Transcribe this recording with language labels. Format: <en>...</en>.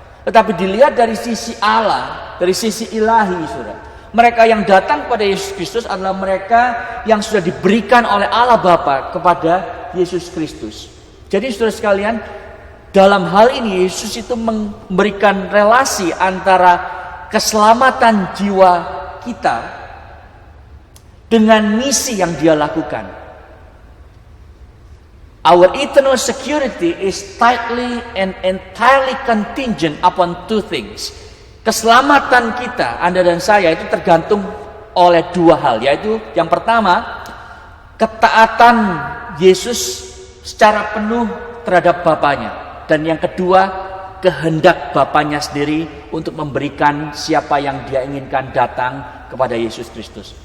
<id>Tetapi dilihat dari sisi Allah, dari sisi ilahi, saudara, mereka yang datang kepada Yesus Kristus adalah mereka yang sudah diberikan oleh Allah Bapa kepada Yesus Kristus. Jadi saudara sekalian, dalam hal ini Yesus itu memberikan relasi antara keselamatan jiwa kita dengan misi yang dia lakukan.</id> <en>Our eternal security is tightly and entirely contingent upon two things.</en> <id>Keselamatan kita, Anda dan saya, itu tergantung oleh dua hal, yaitu yang pertama, ketaatan Yesus secara penuh terhadap Bapanya. Dan yang kedua, kehendak Bapanya sendiri untuk memberikan siapa yang dia inginkan datang kepada Yesus Kristus.</id>